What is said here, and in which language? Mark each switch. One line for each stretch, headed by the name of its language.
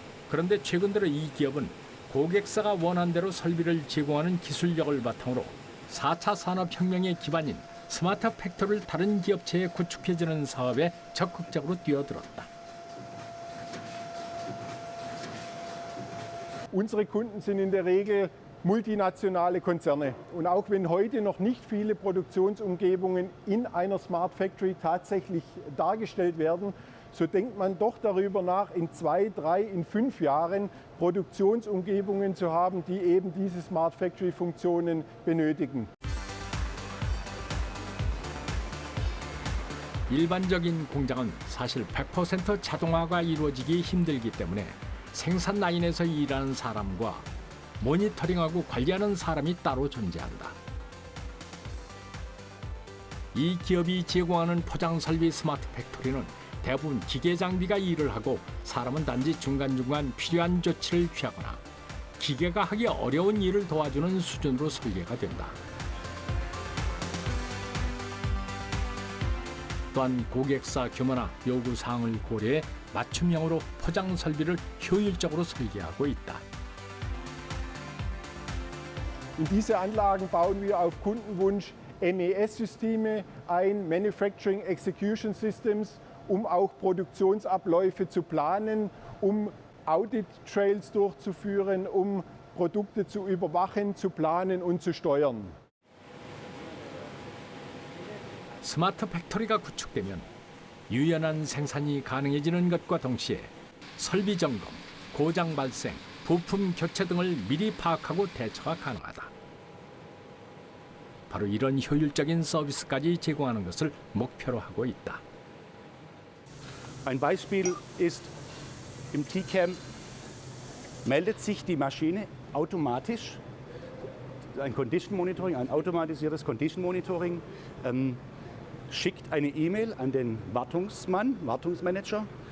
Korean: 그런데 최근 들어 이 기업은 고객사가 원하는 대로 설비를 제공하는 기술력을 바탕으로 4차 산업혁명의 기반인 스마트 팩토리를 다른 기업체에 구축해주는 사업에 적극적으로 뛰어들었다.
German: Unsere Kunden sind in der Regel multinationale Konzerne. Und auch wenn heute noch nicht viele Produktionsumgebungen in einer Smart Factory tatsächlich dargestellt werden, so denkt man doch darüber nach, in 2, 3, in 5 Jahren Produktionsumgebungen zu haben, die eben diese Smart Factory Funktionen benötigen.
Korean: 일반적인 공장은 사실 100% 자동화가 이루어지기 힘들기 때문에 생산 라인에서 일하는 사람과 모니터링하고 관리하는 사람이 따로 존재한다. 이 기업이 제공하는 포장 설비 스마트 팩토리는 대부분 기계 장비가 일을 하고 사람은 단지 중간중간 필요한 조치를 취하거나 기계가 하기 어려운 일을 도와주는 수준으로 설계가 된다. 또한 고객사 규모나 요구 사항을 고려해 맞춤형으로 포장 설비를 효율적으로 설계하고 있다.
German: In diese Anlagen bauen wir auf Kundenwunsch MES-Systeme ein, Manufacturing Execution Systems, um auch Produktionsabläufe zu planen, um Audit-Trails durchzuführen, um Produkte zu überwachen, zu planen und zu steuern.
Korean: 스마트 팩토리가 구축되면 유연한 생산이 가능해지는 것과 동시에 설비 점검, 고장 발생, 부품 교체 등을 미리 파악하고 대처가 가능하다. 바로 이런 효율적인 서비스까지 제공하는 것을 목표로 하고 있다.
German: Ein Beispiel ist, im TCAM meldet sich die Maschine automatisch, ein Condition Monitoring, ein automatisiertes Condition Monitoring, schickt eine E-Mail an den Wartungsmanager.